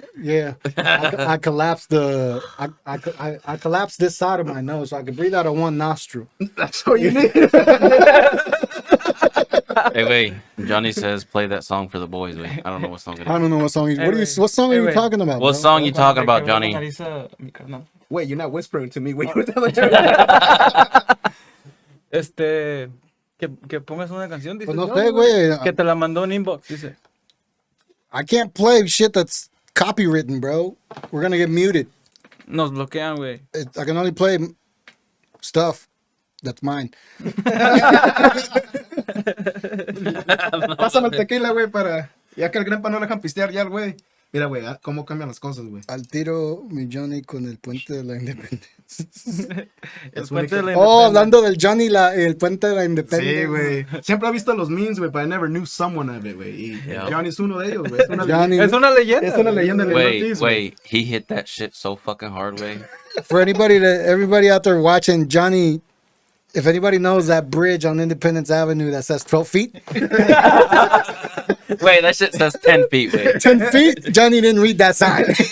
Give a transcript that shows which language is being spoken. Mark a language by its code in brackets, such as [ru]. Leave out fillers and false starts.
[en] Yeah, I collapsed I collapsed this side of my nose so I could breathe out of one nostril. That's all you need. Hey, wait. Johnny says play that song for the boys. Wait, I don't know what song it is. I don't know what song. What song are you talking about? What bro? song you talking about, Johnny? Wait, you're not whispering to me. Wait, [es] que pongas una canción, dice. Pues no sé, güey. Que te la mandó en inbox, dice. [en] I can't play shit that's copywritten, bro. We're gonna get muted. [es] Nos bloquean, güey. [en] I can only play stuff that's mine. [es] Pásame el tequila, güey, para. Ya que el grandpa no le dejan pistear ya, güey. Mira, güey, cómo cambian las cosas, güey. Al tiro mi Johnny con el puente de la independencia. El puente de la Oh, hablando del Johnny, el puente de la independencia. Sí, güey. Siempre he visto los memes, güey, [en] but I never knew someone of it, [es] güey. Y [en] Yeah. [es] Johnny es uno de ellos, güey. Johnny, Es una leyenda. Es una leyenda del Northeast, güey. [en] Wait, he hit that shit so fucking hard, way. for everybody out there watching, Johnny, if anybody knows that bridge on Independence Avenue that says 12 feet, Wait, that shit says 10 feet, wait. 10 feet, Johnny didn't read that sign.